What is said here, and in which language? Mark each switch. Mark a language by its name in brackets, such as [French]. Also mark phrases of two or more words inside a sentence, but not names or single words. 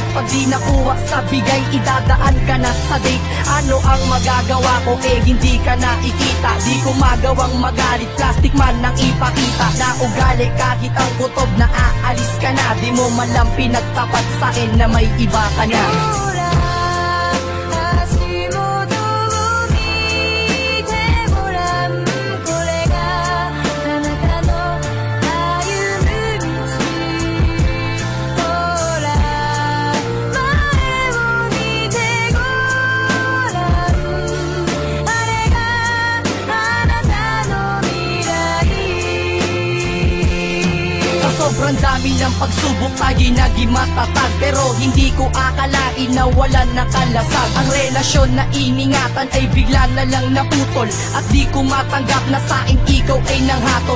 [Filipino] Pag di nakuha sa bigay, idadaan ka na sa date. Ano ang magagawa ko eh hindi ka nakikita. Di ko magawang magalit, plastic man nang ipakita. Na ugali kahit ang kutob na aalis ka na. Di mo man lang pinagtapat sa'kin na may iba ka na. [Japanese] ほら足元を見てごらん、これがあなたの歩む道。ほら前を見てごらん、あれがあなたの未来。 [Filipino] Sa sobrang dami ng pagsubok tayo'y naging matatag. Pero hindi ko akalain na wala nakalasag. Ang relasyon na iningatan ay bigla na lang naputol. At di ko matanggap na sa'kin ikaw ay nanghatol.